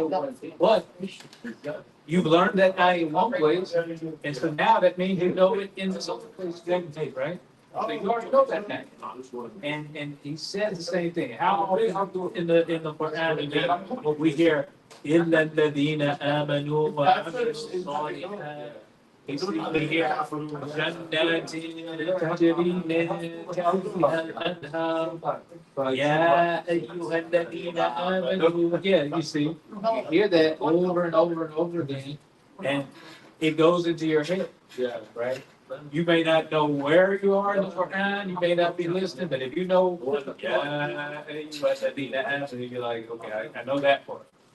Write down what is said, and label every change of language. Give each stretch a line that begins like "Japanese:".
English: But you've learned that ayah in one place, and so now that means you know it in this other place, right? So you already know that ayah. And he says the same thing. How often in the Quran we hear
Arabic: إِلَّا الَّذِينَ آمَنُوا وَعَمِلُوا الصَّالِحَاتِ.
English: We hear
Arabic: جنات تجري من تحتها الأنهار يا أيها الذين آمنوا.
English: Yeah, you see, you hear that over and over and over again, and it goes into your head. Yeah, right. You may not know where you are in the Quran, you may not be listening, but if you know, yeah, you're like, okay, I know that part.